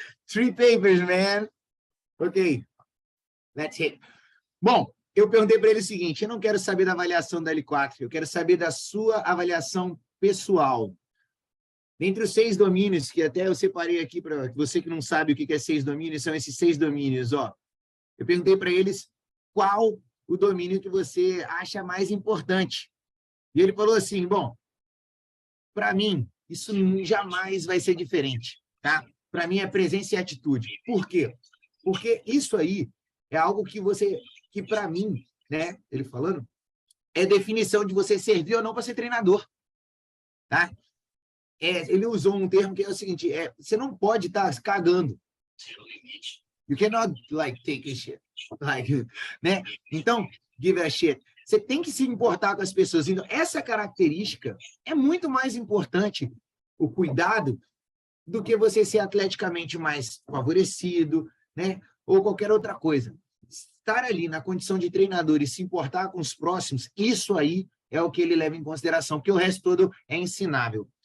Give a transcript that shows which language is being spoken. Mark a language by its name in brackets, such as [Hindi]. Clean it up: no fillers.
[English] 3 papers, man. Ok. That's it. [Portuguese] Bom, eu perguntei para ele o seguinte, eu não quero saber da avaliação da L4, eu quero saber da sua avaliação pessoal. Dentre os 6 domínios, que até eu separei aqui para você que não sabe o que é 6 domínios, são esses 6 domínios, ó. Eu perguntei para eles qual o domínio que você acha mais importante. E ele falou assim, bom, para mim, isso jamais vai ser diferente, tá? Para mim é presença e atitude. Por quê? Porque isso aí é algo que para mim, né, ele falando, é definição de você servir ou não para ser treinador, tá? Ele usou um termo que é o seguinte, você não pode estar cagando. [English] You cannot, like, take a shit. Like, [Portuguese] né? Então, [English] give a shit. [Portuguese] Você tem que se importar com as pessoas. Então, essa característica é muito mais importante, o cuidado, do que você ser atleticamente mais favorecido, né? Ou qualquer outra coisa. Estar ali na condição de treinador e se importar com os próximos, isso aí é o que ele leva em consideração, porque o resto todo é ensinável.